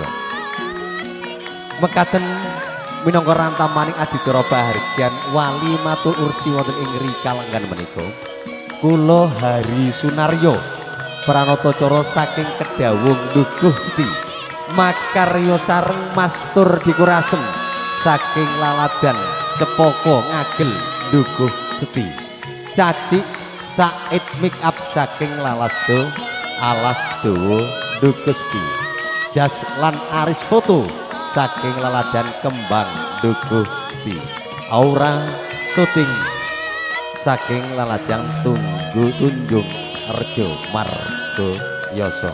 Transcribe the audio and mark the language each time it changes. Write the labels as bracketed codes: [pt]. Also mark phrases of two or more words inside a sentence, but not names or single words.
[jv] Mekaten minangka rantamaning adicara pahargyan walimatul ursi wonten ing rikalenggahan menika kula Hari Sunaryo pranatacara saking Kedawung Dukuh Seti makarya sareng mastur dikurasem saking Laladan Cepaka Ngagel Dukuh Seti cacik Said [en] make up [jv] saking Lalasdo Alas Dawa Dukuh Seti jas lan aris foto saking Laladan Kembang Dukusti Aura syuting saking Lalajang Tunjung Rejo Margo Yoso.